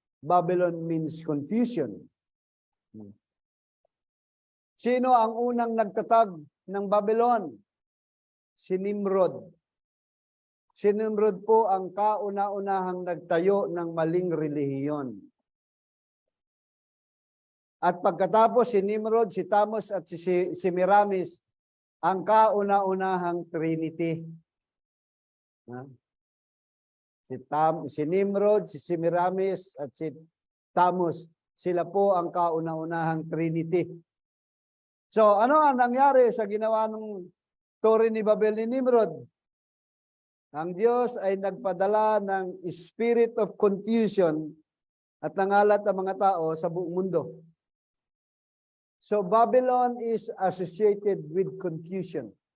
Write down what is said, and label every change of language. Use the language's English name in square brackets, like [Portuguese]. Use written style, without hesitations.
[English] Babylon means confusion. [Filipino] Sino ang unang nagtatag ng Babylon? Si Nimrod. Si Nimrod po ang kauna-unahang nagtayo ng maling relihiyon. At pagkatapos si Nimrod, si Tammuz at si Semiramis ang kauna-unahang Trinity. Si Nimrod, si Semiramis at si Tammuz, sila po ang kauna-unahang Trinity. So, ano ang nangyari sa ginawa ng Torre ni Babel ni Nimrod? Ang Diyos ay nagpadala ng [English] spirit of confusion [Filipino] at nangalat ang mga tao sa buong mundo. [English] So, Babylon is associated with confusion.